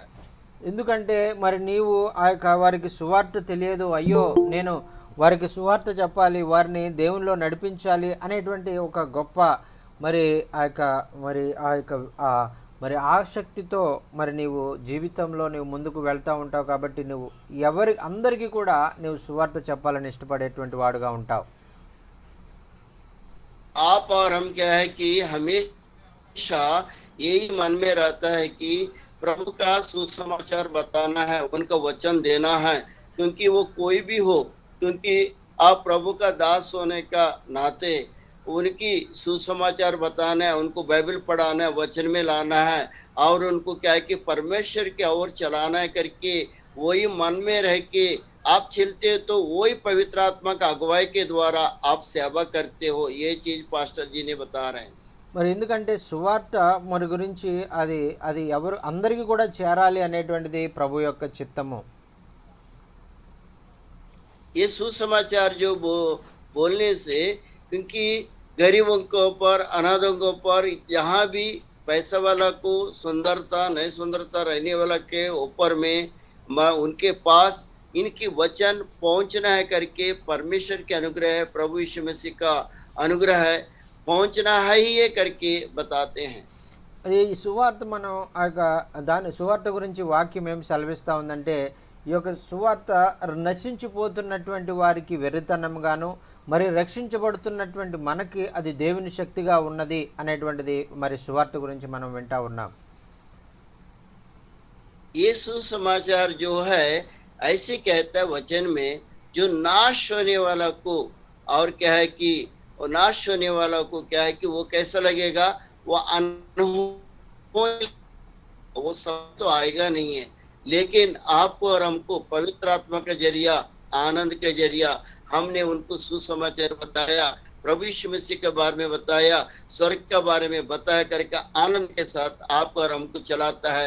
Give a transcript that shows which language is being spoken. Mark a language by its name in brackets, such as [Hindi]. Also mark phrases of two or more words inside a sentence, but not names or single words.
[Telugu] ఎందుకంటే మరి నీవు వారికి సువార్త తెలియదు, అయ్యో నేను వారికి సువార్త చెప్పాలి, వారిని దేవునిలో నడిపించాలి అనేటువంటి ఒక గొప్ప మరి మరి ఆసక్తితో మరి నీవు జీవితంలో నువ్వు ముందుకు వెళ్తూ ఉంటావు. కాబట్టి నువ్వు అందరికీ కూడా నువ్వు సువార్త చెప్పాలని ఇష్టపడేటువంటి వాడుగా ఉంటావు. [Hindi] आप और हम क्या है कि हमेशा यही मन में रहता है कि प्रभु का सुसमाचार बताना है, उनका वचन देना है, क्योंकि वो कोई भी हो, क्योंकि आप प्रभु का दास होने का नाते उनकी सुसमाचार बताना है, उनको बाइबल पढ़ाना है, वचन में लाना है, और उनको क्या है कि परमेश्वर की ओर चलाना है करके वही मन में रह के आप चलते तो वही पवित्र आत्मा का अगुवाई के द्वारा आप सेवा करते हो. ये चीज पास्टर जी ने बता रहे हैं. [Telugu] మరి ఎందుకంటే సువార్త మరి గురించి అది అందరికీ కూడా చేరాలి అనేటువంటిది ప్రభు యొక్క చిత్తము. [Hindi] ये सुसमाचार जो बोलने से, क्योंकि गरीबों के ऊपर, अनाथों के ऊपर, जहाँ भी पैसा वाला को सुंदरता नहीं सुंदरता रहने वाला के ऊपर में उनके पास इनकी वचन पहुंचना है करके परमेश्वर के अनुग्रह है, प्रभु यीशु मसीह का अनुग्रह है, पहुंचना है ही ये करके बताते हैं। [Telugu] మరి ఈ సువార్త మనం ఆ యొక్క దాని సువార్త గురించి వాక్యం ఏం సెలవిస్తూ ఉందంటే, ఈ యొక్క సువార్త నశించిపోతున్నటువంటి వారికి వెర్రితనంగాను, మరి రక్షించబడుతున్నటువంటి మనకి అది దేవుని శక్తిగా ఉన్నది అనేటువంటిది మరి సువార్త గురించి మనం వింటా ఉన్నాం. [Hindi] ये सुसमाचार जो है ऐसे कहता है वचन में, जो नाश होने वाला को, और क्या है कि वो नाश होने वाला को क्या है कि वो कैसा लगेगा, वो अनहोनी, वो सब तो आएगा नहीं है, लेकिन आपको और हमको पवित्र आत्मा का जरिया, आनंद के जरिया हमने उनको सुसमाचार बताया, प्रभु यीशु मसीह के बारे में बताया, स्वर्ग के बारे में बताया करके आनंद के साथ आप और हमको चलाता है।